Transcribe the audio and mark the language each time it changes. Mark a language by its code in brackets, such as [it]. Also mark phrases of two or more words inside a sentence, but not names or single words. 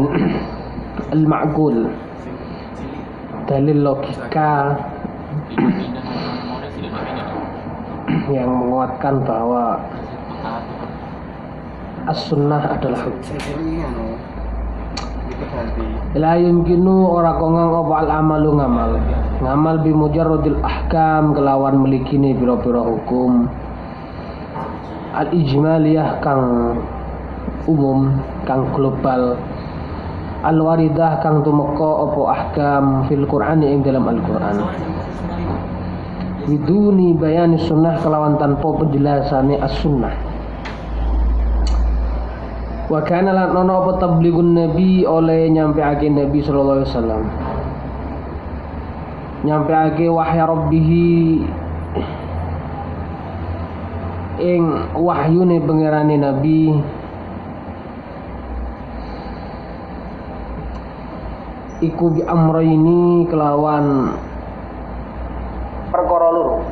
[id] Al-ma'qul, dalil logika yang menguatkan bahwa as-sunnah adalah hujjah. [ar] لا يمكن [jv] ora kongang apa al-amalu ngamal [ar] بمجرد الأحكام [jv] kelawan melikini pira-pira hukum al-ijmaliyah kang umum kang global al-waridah kang tumeka apa [ar] أحكام في القرآن [jv] ing dalam Al-Qur'an [ar] بدون بيان السنة [jv] kelawan tanpa penjelasane as-sunnah. [ar] وكان [jv] lan ono apa [ar] تبليغ النبي [jv] oleh nyampeake nabi [ar] صلى الله عليه وسلم [jv] nyampeake [ar] وحي ربه [jv] ing wahyune pangerane nabi iku [ar] بأمرين [jv] kelawan perkara loro.